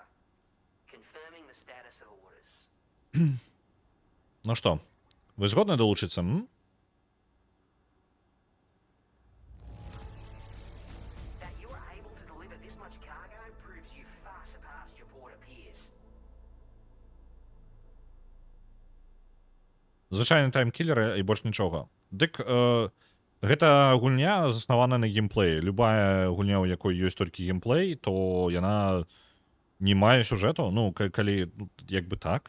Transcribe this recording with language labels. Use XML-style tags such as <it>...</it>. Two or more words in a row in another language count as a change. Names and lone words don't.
<en>Confirming the status of orders.</en> <be>Ну што, вы згодны далучыцца,</be> <en>That you are able to deliver this much cargo proves you far surpassed your border peers.</en> <be>Звычайны таймкілер і больш нічога. Дык, гэта гульня заснавана на геймплеі. Любая гульня, у якой ёсць толькі геймплей, то яна не мае сюжэту. Ну, калі, як бы так.</be>